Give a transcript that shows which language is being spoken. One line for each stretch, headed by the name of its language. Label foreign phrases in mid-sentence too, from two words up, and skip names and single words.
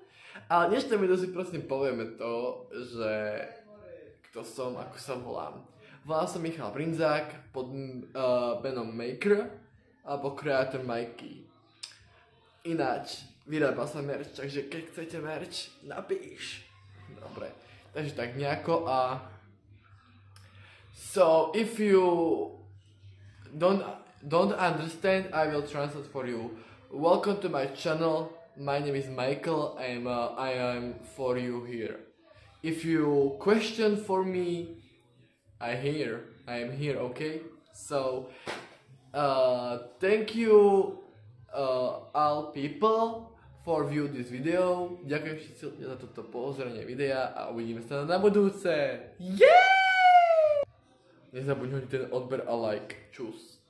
Slovak: Ale dnešné video si prosím povieme to, že kto som, ako sa volám. Volám sa Michal Brinzák pod menom Maker alebo Creator Mikey. Ináč, vyrába sa merch, takže keď chcete merch, napíš. Dobre, takže tak nejako a...
English: So, if you don't understand, I will translate for you. Welcome to my channel, my name is Michael, I am for you here. If you question for me, I am here, okay? So, thank you all people for view this video.
Slovak: Ďakujem všetci za toto pozrenie videa a uvidíme sa na budúce.
English: Yeah!
Slovak: Nezabudni hodiť ten odber a like. Čus.